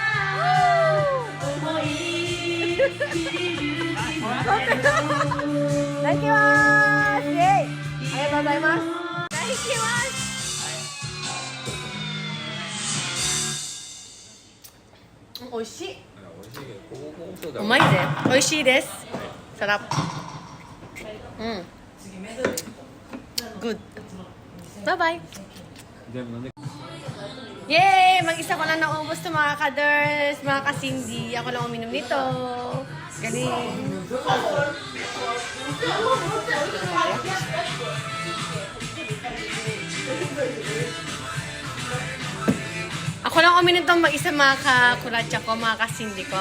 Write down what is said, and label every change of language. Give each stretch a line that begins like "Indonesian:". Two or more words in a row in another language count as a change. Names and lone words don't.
Japanese: いただきます。イエーイ、ありがとうございます。いただきます。美味しい。うまいぜ。美味しいです。Sarap.
English: Good. Bye-bye. Yay!
Filipino: Mag-isa ko lang naubos to mga ka-ders, mga ka-Cindy. Ako lang uminom nito. Galing. Ako lang uminom itong mag-isa mga ka-kuratsa ko, mga ka-Cindy ko.